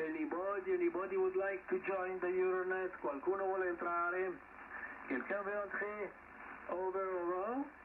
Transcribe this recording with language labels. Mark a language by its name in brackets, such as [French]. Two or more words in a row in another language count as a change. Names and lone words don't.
[English] Anybody would like to join the Euronet? [Italian] Qualcuno vuole entrare? [French] Quelqu'un veut entrer? Over.